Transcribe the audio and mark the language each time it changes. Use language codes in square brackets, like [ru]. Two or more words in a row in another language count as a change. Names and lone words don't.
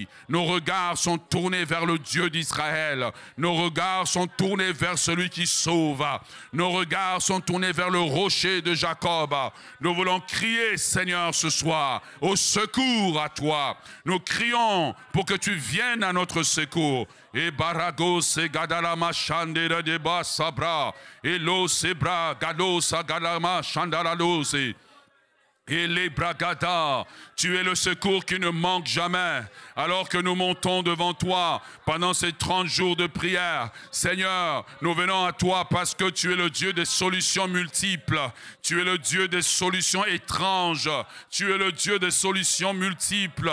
[fr] Nos regards sont tournés vers le Dieu d'Israël. Nos regards sont tournés vers celui qui sauve. Nos regards sont tournés vers le rocher de Jacob. Nous voulons crier, Seigneur, ce soir, au secours à toi. Nous crions pour que tu viennes à notre secours. Et Baragos et Gadalama Chandera Deba Sabra. Et Lo Sebra Gado Sagalama Chandalalos. Et les bragada, tu es le secours qui ne manque jamais. Alors que nous montons devant toi pendant ces 30 jours de prière, Seigneur, nous venons à toi parce que tu es le Dieu des solutions multiples. Tu es le Dieu des solutions étranges. Tu es le Dieu des solutions multiples.